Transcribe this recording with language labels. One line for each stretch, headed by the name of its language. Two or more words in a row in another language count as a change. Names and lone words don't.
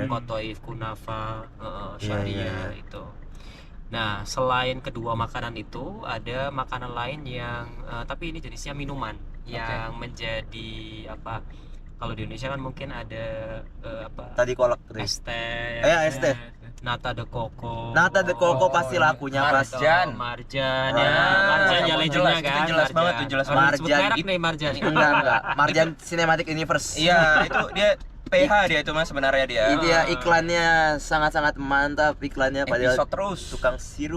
Indonesian: Kotoif, kunafa, Iya, syariah iya. itu. Nah, selain kedua makanan itu ada makanan lain yang tapi ini jenisnya minuman yang menjadi kalau di Indonesia kan mungkin ada Tadi kolak tuh. es teh, Es teh. nata de coco. Nata de coco pasti lakunya pas. Marjan. Marjan Ah, ya, marjan ya itu legendnya jelas, kan. itu jelas banget tuh, jelas Orang banget. sebut Marjan. merek nih Marjan. Enggak. Marjan Cinematic Universe. Iya, itu dia PH dia itu Mas sebenarnya dia. Itu ya iklannya sangat-sangat mantap iklannya, padahal Episode terus. tukang sirup.